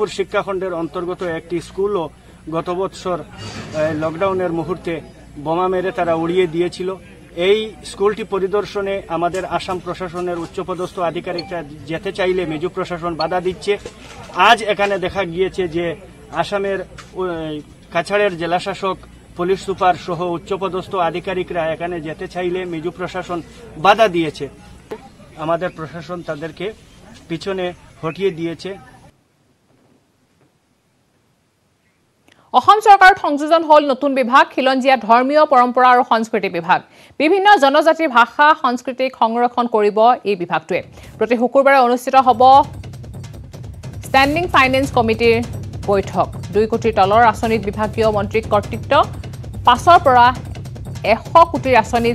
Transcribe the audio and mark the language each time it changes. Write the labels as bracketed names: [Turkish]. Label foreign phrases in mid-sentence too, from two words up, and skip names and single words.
[Bangla] শিক্ষাখণ্ডের অন্তর্গত একটি স্কুলও গত বছর লকডাউনের মুহূর্তে বোমা মেরে তারা উড়িয়ে দিয়েছিল এই স্কুলটি পরিদর্শনে আমাদের আসাম প্রশাসনের উচ্চপদস্থ আধিকারিকরা যেতে চাইলে মিজো প্রশাসন বাধা দিচ্ছে আজ এখানে দেখা গিয়েছে যে আসামের কাছাড়ের জেলাশাসক পুলিশ সুপার সহ উচ্চপদস্থ আধিকারিকরা এখানে যেতে চাইলে মিজো প্রশাসন বাধা দিয়েছে আমাদের প্রশাসন তাদেরকে পিছনে হটিয়ে দিয়েছে [Assamese] অসম চৰকাৰৰ সংযোজন হল নতুন বিভাগ খিলঞ্জীয়া ধৰ্মীয় পৰম্পৰা আৰু সংস্কৃতি বিভাগ বিভিন্ন জনজাতিৰ ভাষা সংস্কৃতিক সংৰক্ষণ কৰিব এই বিভাগটোৱে প্ৰতি শুকুৰবাৰে অনুষ্ঠিত হ'ব [English] standing finance committeeৰ [Assamese] বৈঠক 2 কোটিৰ তলৰ আঁচনিত বিভাগীয় মন্ত্ৰীক কৰ্তৃত্ব 5ৰ পৰা 100 কোটিৰ আঁচনিত